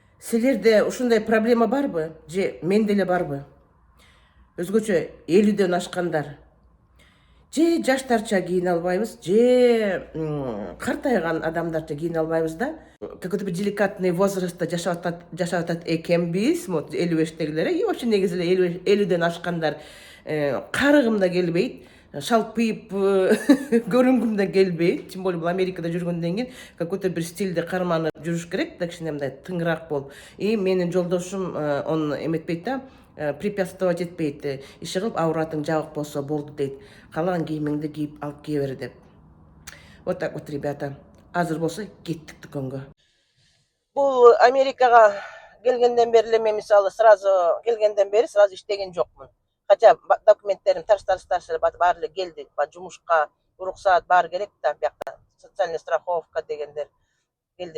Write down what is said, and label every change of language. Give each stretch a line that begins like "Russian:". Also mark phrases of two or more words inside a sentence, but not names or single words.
Kyrgyz: Силерде ушундай проблема барбы? Же менде эле барбы? Өзгөчө 50ден ашкандар. Же жаштарча кийине албайбыз, же картайган адамдарча кийине албайбыз да. Какой-то bir деликатный возрастта жашап атат экенбиз, вот 55тегилер,
Russian: и вообще
Kyrgyz: негизи эле 50ден ашкандар карыгым да келбейт, шалпыйып көрүнгүм да келбейт.
Russian: Тем более
Kyrgyz: бул Америкада жүргөндөн кийин какой-то bir стилди карманып жүрүш керек да, кичине мындай тыңыраак болуп. И менин жолдошум он эметпейт да, препятствовать этпейт. Иши кылып ауратың жабык болсо болду дейт. Каалаган кийимиңди кийип алып кие бер деп.
Russian: Вот так вот, ребята.
Kyrgyz: Азыр болсо кеттик дүкөнгө. Бул Америкага келгенден бери эле мен мисалы сразу келгенден бери сразу иштеген жокмун. Хотя документтерим тарс эле баары эле келди. Жумушка уруксаат баары керек да, биякта
Russian: социальная страховка
Kyrgyz: дегендер келди.